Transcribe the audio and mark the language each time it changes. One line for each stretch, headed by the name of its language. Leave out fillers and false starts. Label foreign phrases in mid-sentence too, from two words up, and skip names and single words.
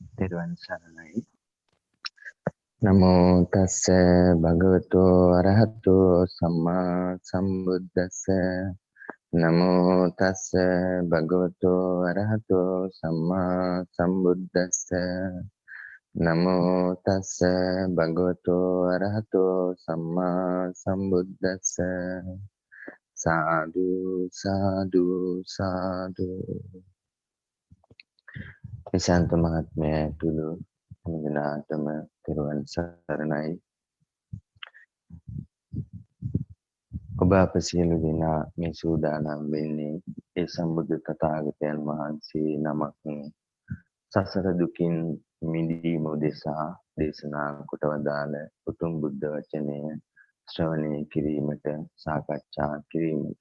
Sinhala: තෙරුවන් සරණයි.
Pali: නමෝ තස්ස භගවතු අරහතු සම්මා සම්බුද්දස්ස. නමෝ තස්ස භගවතු අරහතු සම්මා සම්බුද්දස්ස. නමෝ තස්ස භගවතු අරහතු සම්මා සම්බුද්දස්ස.
Sinhala: සාදු සාදු සාදු. විශාන්ත මහත්මයා තුළු හැමදෙනාටම තෙරුවන් සරණයි. ඔබ අප සියලු දෙනා මේ සූදානම් වෙන්නේ ඒ සම්බුදු තථාගතයන් වහන්සේ නමක් සසර දුකින් මිදීම උදෙසා දේශනා කොට වදාළ උතුම් බුද්ධ වචනය ශ්‍රවණය කිරීමට, සාකච්ඡා කිරීමට.